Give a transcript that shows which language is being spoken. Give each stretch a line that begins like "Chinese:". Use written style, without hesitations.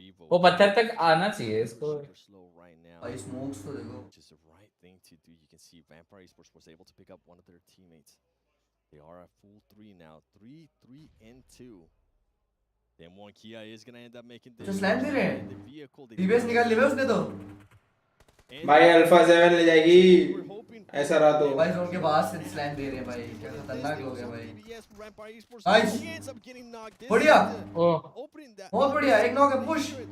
Hindi: वो पत्थर तक आना चाहिए इसको। भाई स्मोक्स तो देखो।
English: Which is the right thing to do. You can see Vampire Esports was able to pick up one of their teammates. They are at full 3 now. 3-3-2. Then one Kia is going to end up making
Hindi: तो slam दे रहे
English: the
Hindi: हैं।
English: vehicle.
Hindi: DBS निकाल लिया उसने तो। भाई alpha 7 ले जाएगी ऐसा रहा तो। भाई जोन के बाद से स्लैम दे रहे हैं भाई, क्या खतरनाक लोग हैं भाई। नाइस, बढ़िया, बहुत बढ़िया, एक नॉक है, पुश।